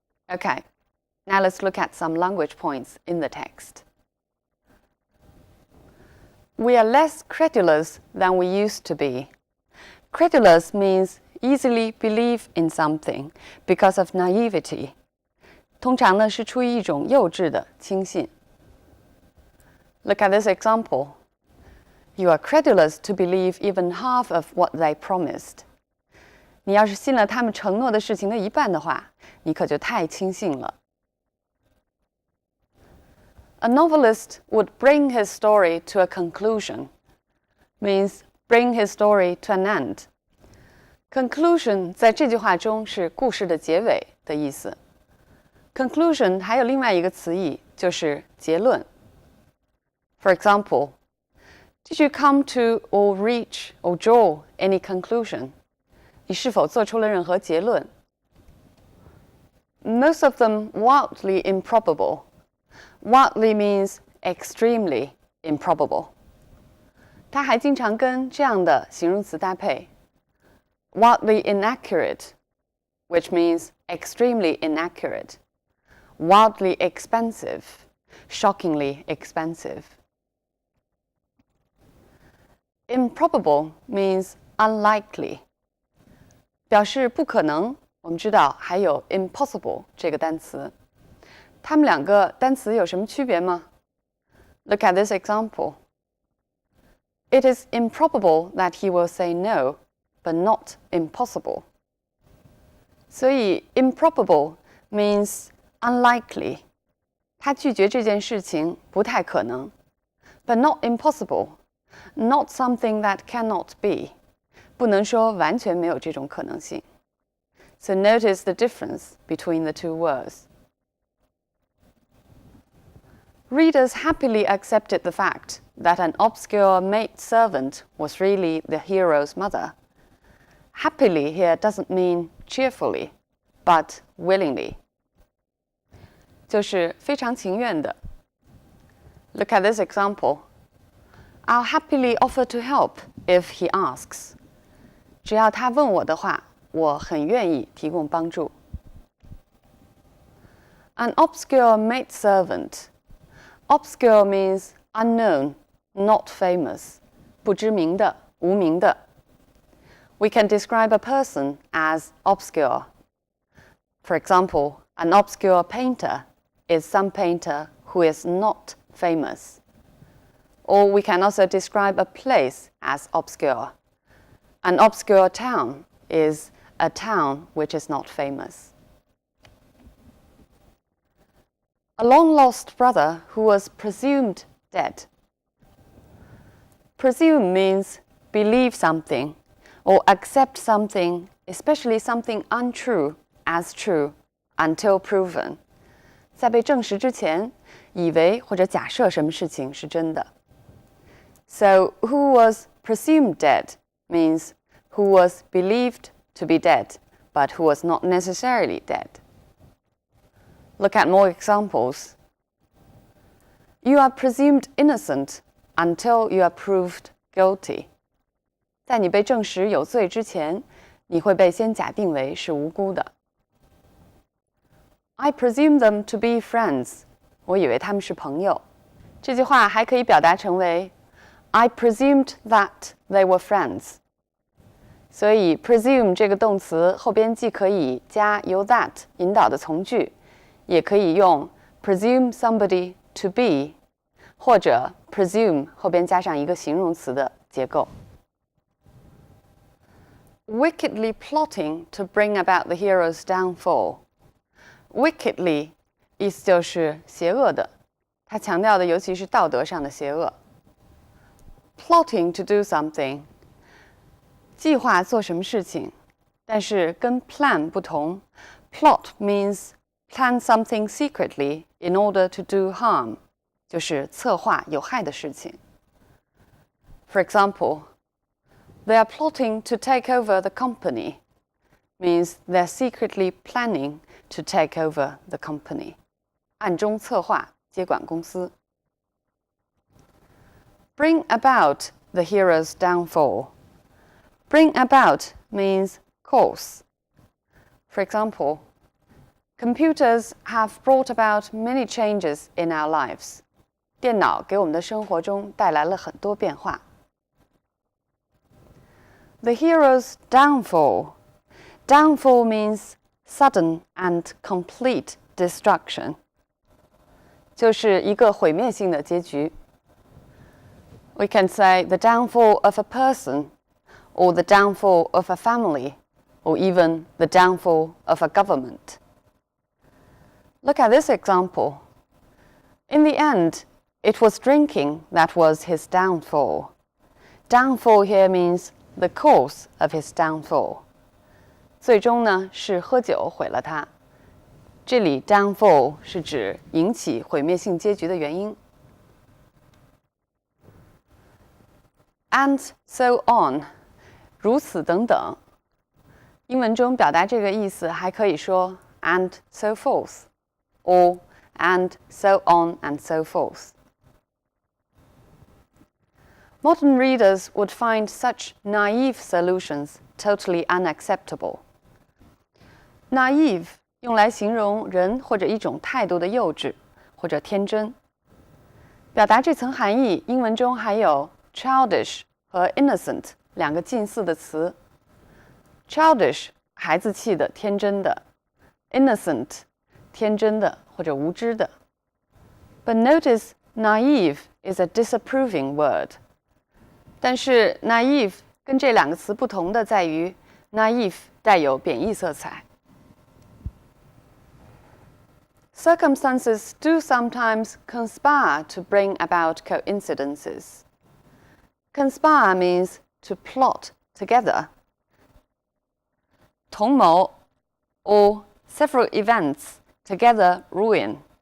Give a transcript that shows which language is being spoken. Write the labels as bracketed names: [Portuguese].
[English] Okay, now let's look at some language points in the text. We are less credulous than we used to be. Credulous means easily believe in something because of naivety. [Chinese] 通常呢是出于一种幼稚的轻信。 [English] Look at this example. You are credulous to believe even half of what they promised. [Chinese] 你要是信了他们承诺的事情的一半的话，你可就太轻信了。 [English] A novelist would bring his story to a conclusion, means bring his story to an end. [Chinese] Conclusion 在这句话中是故事的结尾的意思。 Conclusion 还有另外一个词义，就是结论。 [English] For example, did you come to or reach or draw any conclusion? [Chinese] 你是否做出了任何结论？ [English] Most of them wildly improbable. Wildly means extremely improbable. [Chinese] 它还经常跟这样的形容词搭配 [English] wildly inaccurate, which means extremely inaccurate. Wildly expensive, shockingly expensive. Improbable means unlikely. [Chinese] 表示不可能，我们知道还有 impossible 这个单词。它们两个单词有什么区别吗？ [English] Look at this example. It is improbable that he will say no, but not impossible. 所以 improbable means unlikely. [Chinese] 他拒绝这件事情不太可能 [English] but not impossible. Not something that cannot be. [Chinese] 不能说完全没有这种可能性。 [English] So notice the difference between the two words. Readers happily accepted the fact that an obscure maidservant was really the hero's mother. Happily here doesn't mean cheerfully, but willingly. [Chinese] 就是非常情愿的。 [English] Look at this example. I'll happily offer to help if he asks. [Chinese] 只要他问我的话，我很愿意提供帮助。 [English] An obscure maidservant. Obscure means unknown, not famous. [Chinese] 不知名的，无名的。 [English] We can describe a person as obscure. For example, an obscure painter is some painter who is not famous. Or we can also describe a place as obscure. An obscure town is a town which is not famous. A long-lost brother who was presumed dead. Presume means believe something or accept something, especially something untrue, as true, until proven. [Chinese] 在被证实之前，以为或者假设什么事情是真的。 [English] So, who was presumed dead means who was believed to be dead, but who was not necessarily dead. Look at more examples. You are presumed innocent until you are proved guilty. [Chinese] 在你被证实有罪之前，你会被先假定为是无辜的。 [English] I presume them to be friends. [Chinese] 我以为他们是朋友。这句话还可以表达成为 [English] I presumed that they were friends. [Chinese] 所以 presume 这个动词后边既可以加由 that 引导的从句，也可以用 presume somebody to be 或者 presume 后边加上一个形容词的结构。 [English] Wickedly plotting to bring about the hero's downfall. [Chinese] Wickedly 意思就是邪恶的，它强调的尤其是道德上的邪恶。 [English] Plotting to do something [Chinese] 计划做什么事情，但是跟 plan 不同。 [English] Plot means plan something secretly in order to do harm, [Chinese] 就是策划有害的事情。 [English] For example, they are plotting to take over the company, means they're secretly planning to take over the company. [Chinese] 暗中策划接管公司。 [English] Bring about the hero's downfall. Bring about means cause. For example, computers have brought about many changes in our lives. [Chinese] 电脑给我们的生活中带来了很多变化。 [English] The hero's downfall. Downfall means sudden and complete [Chinese] destruction， 就是一个毁灭性的结局。 [English] We can say the downfall of a person, or the downfall of a family, or even the downfall of a government. Look at this example. In the end, it was drinking that was his downfall. Downfall here means the cause of his downfall. [Chinese] 最终呢，是喝酒毁了他。这里 downfall 是指引起毁灭性结局的原因。 [English] And so on， [Chinese] 如此等等。英文中表达这个意思还可以说 [English] and so forth， or and so on and so forth. Modern readers would find such naive solutions totally unacceptable. [Chinese] Naive 用来形容人或者一种态度的幼稚或者天真。表达这层含义，英文中还有 childish 和 innocent 两个近似的词。 childish 孩子气的、天真的 ，innocent 天真的或者无知的。 [English] But notice naive is a disapproving word. [Chinese] 但是 naive 跟这两个词不同的在于 naive 带有贬义色彩。 [English] Circumstances do sometimes conspire to bring about coincidences. Conspire means to plot together. [Chinese] 同谋 [English] or several events together ruin.